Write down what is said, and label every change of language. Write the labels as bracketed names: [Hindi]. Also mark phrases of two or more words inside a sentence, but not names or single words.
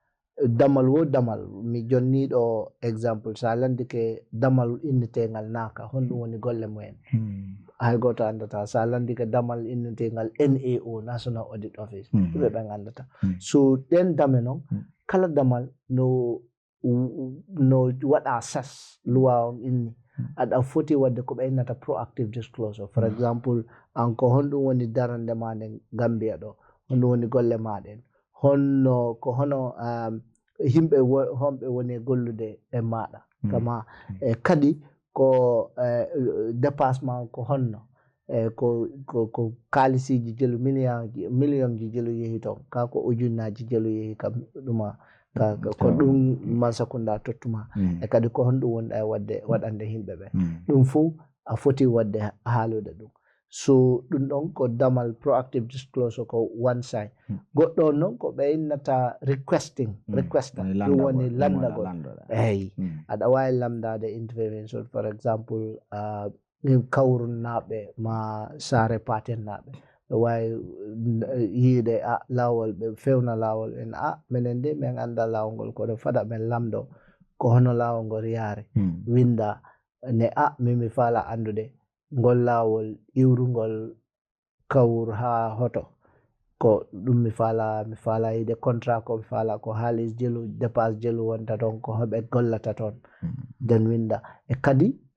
[Fula] damal mi jonniɗo exemple sa landike damal innetegal naka honɗum woni golle mumen hay goto andata sa landike damal innetegal NAO National Audit Office ɓe ɓen andata so ɗen dame noon kala damal no waɗa sas luwa on inni aɗa foti wadde ko ɓe innata [English] proactive disclosure [Fula] for exemple an ko honɗum woni darande ma nden Gambia ɗo honɗum woni golle maɗen hono yimɓe honɓe woni gollude e maɗa kama kadi ko dépassement ko honno ko kalisiji jelu million ji jelu yehi toon ka ko ujunnaji jelu yehi kam ɗuma ko ɗum Mansakunda tottuma e kadi ko honɗum wonɗa e waɗande yimɓe ɓe ɗum fou a foti wadde haalude ɗum so ɗum ɗon ko damal [English] proactive disclosure [Fula] ko [English] one side [Fula] goɗɗo noon ko ɓe innata requesta ɗum woni landagol eyi aɗa wawi lamdade intervention for exemple kawrun naɓe ma saare paten naɓe ɓe wawi yiide lawol ɓe fewna lawol en minen de min anda lawol ngol koɗo faɗa men lamdo ko hono lawol ngol yaari winda ne mimi faala andude ngol lawol iwrugol kawur ha hoto ko ɗum mi faala yiide contrat ko mi faala ko haalis jelu dépasse jelu wonta toon ko hoɓe gollata toon den winda e kadi